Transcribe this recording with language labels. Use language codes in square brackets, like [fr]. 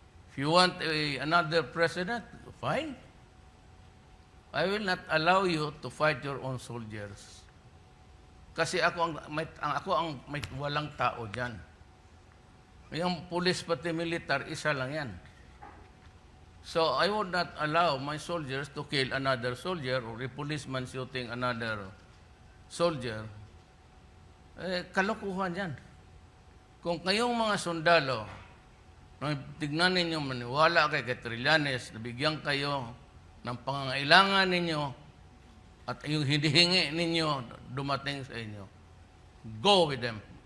[en] If you want another president, fine. I will not allow you to fight your own soldiers. [tl] Kasi ako ang may walang tao diyan. Yung police pati militar, isa lang yan. [en] So I would not allow my soldiers to kill another soldier or a policeman shooting another soldier. [tl] Kalokohan yan. Kung kayong mga sundalo, tignan ninyo, maniwala kay Trillanes, nabigyan kayo ng pangangailangan ninyo at yung hinihingi ninyo dumating sa inyo, Go with them.